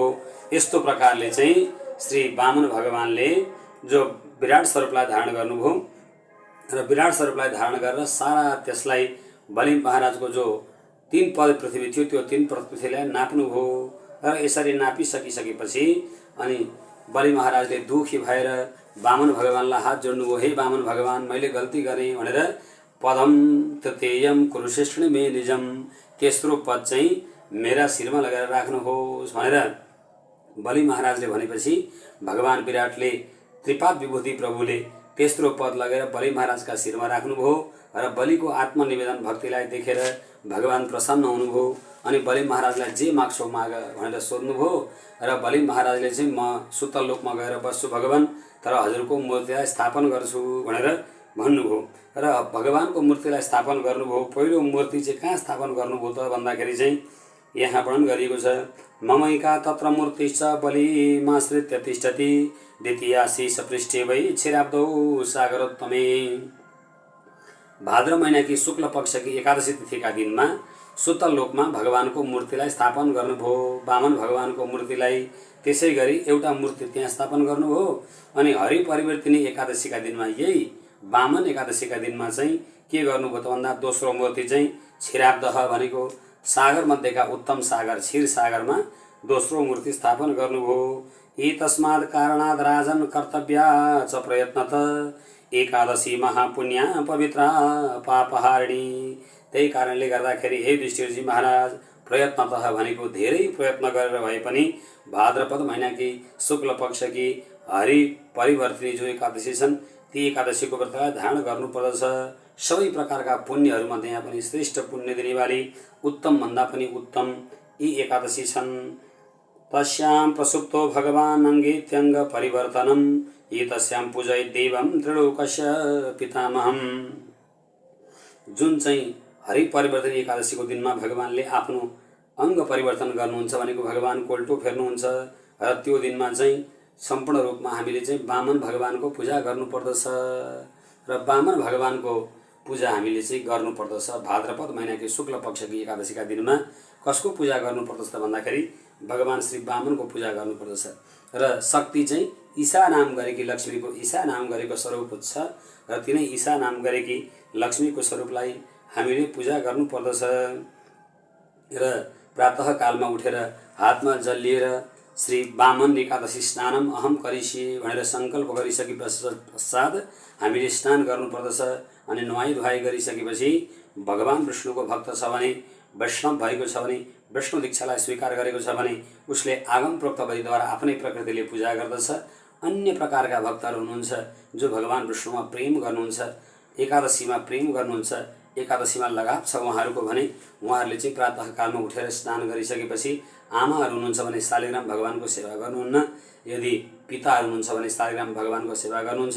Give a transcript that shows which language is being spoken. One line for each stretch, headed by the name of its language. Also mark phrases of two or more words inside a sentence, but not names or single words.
Nepali: यस्तो प्रकारले चाहिँ श्री वामन भगवानले जो विराट स्वरूपलाई धारण गर्नुभयो र विराट स्वरूपलाई धारण गरेर सारा त्यसलाई बलि महाराजको जो 3 पद पृथ्वी थियो त्यो 3 पद पृथ्वीलाई नाप्नुभयो र यसरी नापिसकिसकेपछि अनि बलि महाराजले दुखी भएर वामन भगवानलाई हात जोड्नुभयो, हे वामन भगवान मैले गल्ती गरेँ भनेर
Sanskrit: पदम तृतीयम कुरुशिष्ण मे निजम,
Nepali: तेस्रो पद चाहिँ मेरा शिरमा लगाएर राख्नुहोस् भनेर बलि महाराजले भनेपछि भगवान विराटले त्रिपाद विभूति प्रभुले तेस्रो पद लगेर बलि महाराजका शिरमा राख्नुभयो र बलिको आत्मनिवेदन भक्तिलाई देखेर भगवान प्रसन्न हुनुभयो अनि बलि महाराजलाई जे माग्छौ माग भनेर सोध्नुभयो र बलि महाराजले चाहिँ म सुतल लोकमा गएर बस्छु भगवान, तर हजुरको मूर्तिलाई स्थापन गर्छु भनेर भन्नुभयो र भगवानको मूर्तिलाई स्थापन गर्नुभयो। पहिलो मूर्ति चाहिँ कहाँ स्थापन गर्नुभयो त भन्दाखेरि चाहिँ यहाँ वर्णन गरिएको छ,
Sanskrit: ममैका तत्र मूर्तिश्च बलिमाश्रित्य तिष्ठति द्वितीयाशीष पृष्ठे वै क्षीराब्दौ सागरोत्तमे।
Hindi: भाद्र महिना की शुक्ल पक्ष की
Nepali: एकादशी तिथिका दिनमा सुतल लोकमा भगवानको मूर्तिलाई स्थापन गर्नुभयो, वामन भगवानको मूर्तिलाई। त्यसै गरी एउटा मूर्ति त्यहाँ स्थापन गर्नुभयो अनि हरि परिवर्तिनी एकादशीका दिनमा यही वामन एकादशीका दिनमा चाहिँ के गर्नुभयो त भन्दा दोस्रो मूर्ति चाहिँ क्षीराब्दः भनेको सागर मध्येका उत्तम सागर क्षीर सागरमा दोस्रो मूर्ति स्थापन गर्नुभयो।
Sanskrit: एतस्माद् कारणाद् राजन कर्तव्या च प्रयत्नत एकादशी महापुण्या पवित्रा पापहारिणी।
Nepali: त्यही कारणले गर्दाखेरि हे युधिष्ठिरजी महाराज प्रयत्नतः भनेको धेरै प्रयत्न गरेर भए पनि भाद्रपद महिनाकी शुक्ल पक्षकी हरि परिवर्तिनी जो एकादशी छन् ती एकादशीको व्रतलाई धारण गर्नुपर्दछ। सबै प्रकारका पुण्यहरूमध्ये यहाँ पनि श्रेष्ठ पुण्य दिनेवाली उत्तम भन्दा पनि उत्तम यी एकादशी छन्।
Sanskrit: तस्यां प्रसुप्तो भगवान् अङ्गेत्यङ्ग परिवर्तनम् एतस्यां पूजय देवं त्रिलोकस्य पितामहम्।
Nepali: जुन चाहिँ हरि परिवर्तन एकादशीको दिनमा भगवानले आफ्नो अङ्ग परिवर्तन गर्नुहुन्छ भनेको भगवान कोल्टो फेर्नुहुन्छ र त्यो दिनमा चाहिँ सम्पूर्ण रूपमा हामीले चाहिँ वामन भगवानको पूजा गर्नुपर्दछ र वामन भगवानको पूजा हामीले चाहिँ गर्नुपर्दछ। भाद्रपद महिनाको शुक्ल पक्षकी एकादशीका दिनमा कसको पूजा गर्नुपर्दछ भन्दाखेरि भगवान श्री वामनको पूजा गर्नुपर्दछ र शक्ति चाहिँ ईशा नाम गरेकी लक्ष्मीको ईशा नाम गरेको स्वरूप छ र तिनै ईशा नाम गरेकी लक्ष्मीको स्वरूपलाई हामीले पूजा गर्नुपर्दछ र प्रातः कालमा उठेर हातमा जल लिएर श्री वामन एकादशी
Sanskrit: स्नानम अहम करिष्ये
Nepali: भनेर सङ्कल्प गरिसके पश्चात हामीले स्नान गर्नुपर्दछ। अनि नुहाई धुवाई गरिसकेपछि भगवान विष्णुको भक्त छ भने, वैष्णव भएको छ भने, विष्णु दीक्षालाई स्वीकार गरेको छ भने उसले आगम प्रोक्त विधिद्वारा आफ्नै प्रकृतिले पूजा गर्दछ। अन्य प्रकारका भक्तहरू हुनुहुन्छ जो भगवान विष्णुमा प्रेम गर्नुहुन्छ, एकादशीमा प्रेम गर्नुहुन्छ, एकादशीमा लगाव छ उहाँहरूको भने उहाँहरूले चाहिँ प्रातःकालमा उठेर स्नान गरिसकेपछि आमाहरू हुनुहुन्छ भने शालिग्राम भगवानको सेवा गर्नुहुन्न, यदि पिताहरू हुनुहुन्छ भने शालिग्राम भगवानको सेवा गर्नुहुन्छ।